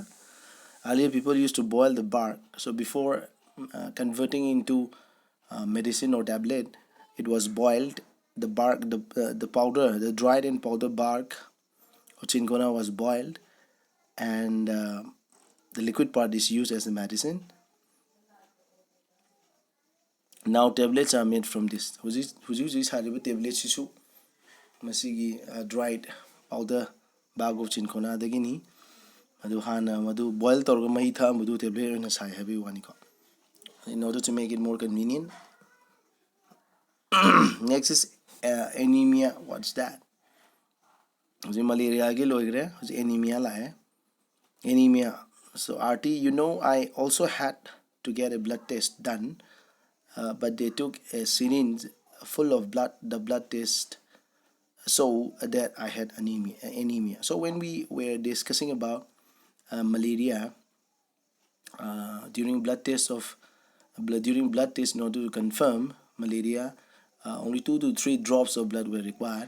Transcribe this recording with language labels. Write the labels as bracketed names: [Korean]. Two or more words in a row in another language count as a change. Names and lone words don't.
[English] Earlier people used to boil the bark, so before converting into medicine or tablet it was boiled. The bark, the powder, the dried and powder bark of chinkona was boiled, and the liquid part is used as a medicine. Now tablets are made from this. [Manipuri] Hujis hariba tablets isu masigi [English] dried powder bag of chinkona [Manipuri] dagini madu hana madu boil torga mahi tha madu tablet na sai habi wani ko [English] in order to make it more convenient. Next is anemia. What's that? [Manipuri] Malaria ke loigre anemia la hai. [English] Anemia. So RT, I also had to get a blood test done, but they took a syringe full of blood, the blood test, so that I had anemia. So when we were discussing about malaria, during blood test in order to confirm malaria, only 2 to 3 drops of blood were required.